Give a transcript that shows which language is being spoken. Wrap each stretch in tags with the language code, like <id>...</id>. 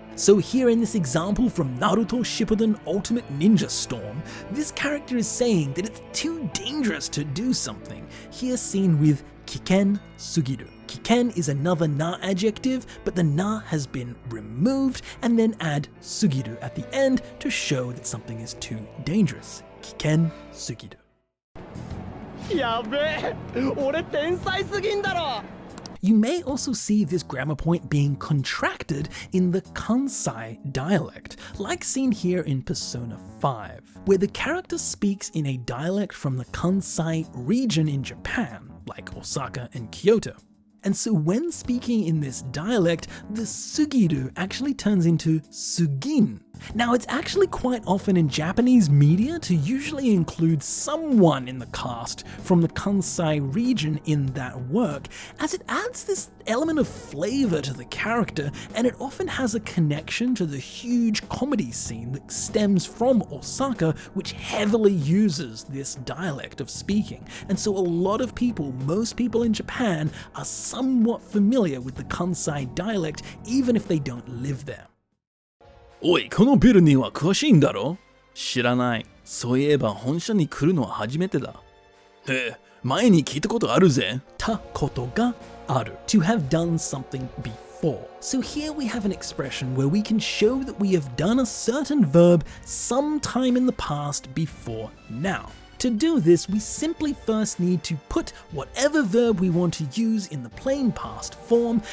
<en>So here in this example from Naruto Shippuden Ultimate Ninja Storm, this character is saying that it's too dangerous to do something, here seen with kiken sugiru. Kiken is another na adjective, but the na has been removed, and then add sugiru at the end to show that something is too dangerous.</en> <ja>Kiken sugiru. やべえ、俺天才すぎんだろ。</ja> <en>You may also see this grammar point being contracted in the Kansai dialect, like seen here in Persona 5, where the character speaks in a dialect from the Kansai region in Japan, like Osaka and Kyoto. And so when speaking in this dialect, the sugiru actually turns into sugin. Now it's actually quite often in Japanese media to usually include someone in the cast from the Kansai region in that work, as it adds this element of flavor to the character, and it often has a connection to the huge comedy scene that stems from Osaka, which heavily uses this dialect of speaking. And so a lot of people, most people in Japan, are somewhat familiar with the Kansai dialect, even if they don't live there.</en> <ja>おい、このビルには詳しいんだろ？知らない。そういえば本社に来るのは初めてだ。前に聞いたことあるぜ。たことがある。</ja> <en>To have done something before. So here we have an expression where we can show that we have done a certain verb sometime in the past before now. To do this, we simply first need to put whatever verb we want to use in the plain past form.</en>